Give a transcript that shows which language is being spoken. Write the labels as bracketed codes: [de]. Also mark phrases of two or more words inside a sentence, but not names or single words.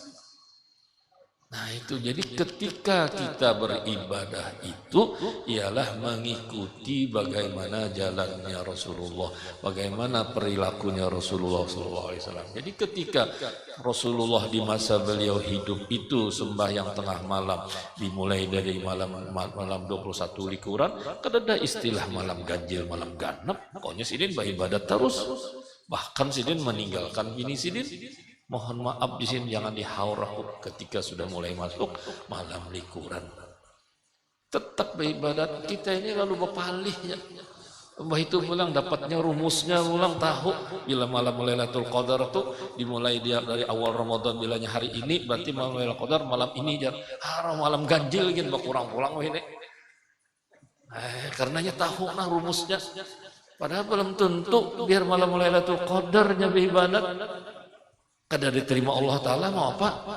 [id] Nah itu, jadi ketika kita beribadah itu ialah mengikuti bagaimana jalannya Rasulullah, bagaimana perilakunya Rasulullah SAW. Jadi ketika Rasulullah di masa beliau hidup itu sembahyang tengah malam, dimulai dari malam 21 likuran, kan ada istilah malam ganjil, malam ganap. [bjn] Pokoknya Sidin beribadat terus, bahkan Sidin meninggalkan bini Sidin. [id] Mohon maaf di sini jangan dihaur ketika sudah mulai masuk malam likuran. [bjn] Tetap beribadat kita ini lalu berpalih ya. Mbah itu pulang dapatnya rumusnya, pulang tahu bila malam Lailatul Qadar itu dimulai dia dari awal Ramadan, bilanya hari ini berarti malam Lailatul Qadar malam ini jar. Malam ganjil gitu kurang pulang ini. Karenanya tahu nah rumusnya. Padahal belum tentu biar malam Lailatul Qadarnya beribadat kada diterima Allah Ta'ala mau apa?